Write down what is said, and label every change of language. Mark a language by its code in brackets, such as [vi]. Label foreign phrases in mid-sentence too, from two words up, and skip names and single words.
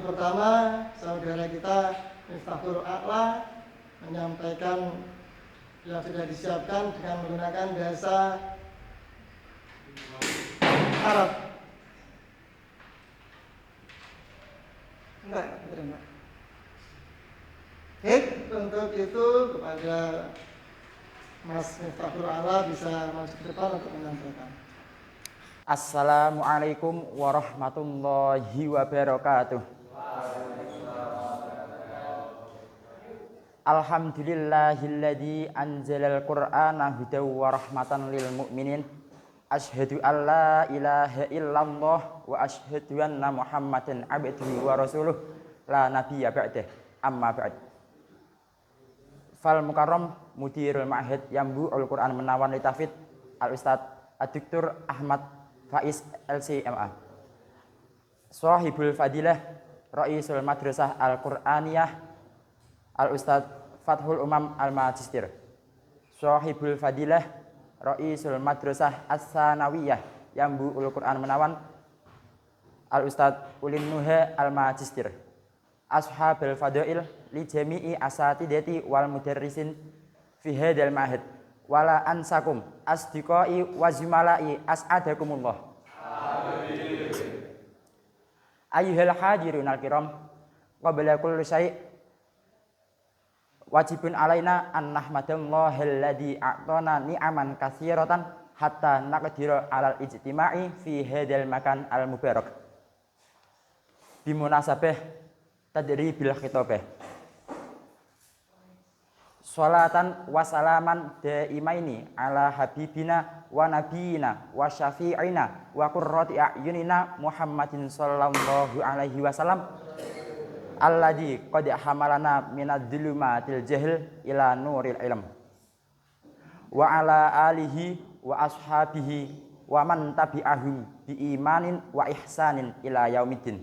[id] pertama saudara kita Miftahul A'la menyampaikan yang sudah disiapkan dengan menggunakan bahasa Arab. Enggak. Baik, untuk itu kepada Mas Miftahul A'la bisa masuk ke depan untuk menyampaikan. [ar] السلام عليكم ورحمة الله وبركاته. الحمد لله الذي أنزل القرآن هدى ورحمة للمؤمنين. أشهد أن لا إله إلا الله وأشهد أن محمدا عبده ورسوله لا نبي بعده. Amma ba'd. Fal mukarram mudirul ma'had yambu'ul Qur'an menawan litafid al Ustaz Ad-Doktor Ahmad Faiz LCMA. صاحب الفضيلة رئيس المدرسة القرآنية الأستاذ Fathul Umam الماجستير. صاحب الفضيلة رئيس المدرسة الثانوية Yambu'ul Qur'an menawan الأستاذ Ulin Nuha الماجستير. أصحاب الفضائل لجميع الأساتذة والمدرسين في هذا المعهد ولا أنساكم أصدقائي وزملائي أسعدكم الله. Amin. أيها الحاضرون الكرام، قبل كل شيء واجب علينا أن نحمد الله الذي أعطانا نعما كثيرة حتى نقدر على الاجتماع في هذا المكان المبارك. بمناسبة تدريب الخطابة. صلاة وسلاما دائمين على حبيبنا ونبينا وشفيعنا وقرة أعيننا محمد صلى الله عليه وسلم الذي قد حملنا من ظلمات الجهل إلى نور العلم وعلى آله وأصحابه ومن تبعهم بإيمان وإحسان إلى يوم الدين.